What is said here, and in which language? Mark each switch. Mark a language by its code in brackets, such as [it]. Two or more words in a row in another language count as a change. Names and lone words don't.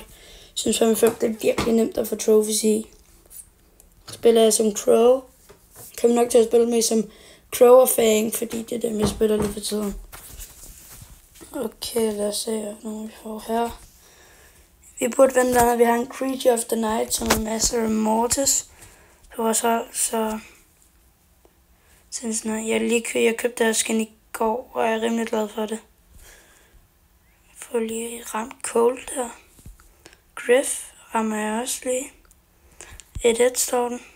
[da] Jeg synes 5-5 det er virkelig nemt at få trophies i. Spiller jeg som Crow, kan vi nok til at spille med som Crow og Fang, fordi det er dem, jeg spiller lige for tiden. Okay, lad os se, hvad vi får her. Vi burde vente der, når vi har en Creature of the Night, som er Master of Mortis på vores hold, så sådan jeg købte deres skin i går, og jeg er rimelig glad for det. Jeg får lige ramt Cold der. Griff rammer jeg også lige. 1-1 står den.